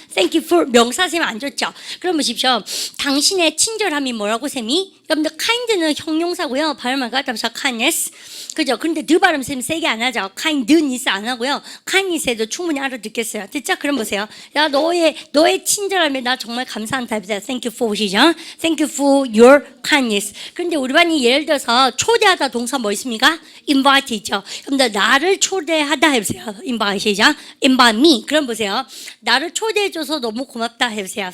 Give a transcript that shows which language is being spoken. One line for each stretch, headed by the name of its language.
English: Thank you for
Korean: 명사 쌤 안 줬죠. 그럼 보십시오. 당신의 친절함이 뭐라고 쌤이? 여러분들 kind는 형용사고요. 발음을 갖다 kindness. 그죠? 근데 드 발음 쌤 세게 안 하죠. kindness 안 하고요. kindness에도 충분히 알아듣겠어요. 됐죠? 그럼 보세요. 야 너의 친절함에 나 정말 감사한다 해보세요.
English: Thank you for
Korean: 시작.
English: Thank you for your kindness.
Korean: 근데 우리 반이 예를 들어서 초대하다 동사 뭐 있습니까? invite 있죠. 그럼 나를 초대하다 해보세요.
English: invite
Korean: 시작.
English: invite me.
Korean: 그럼 보세요. 나를 초대해줘서 너무 고맙다 해보세요.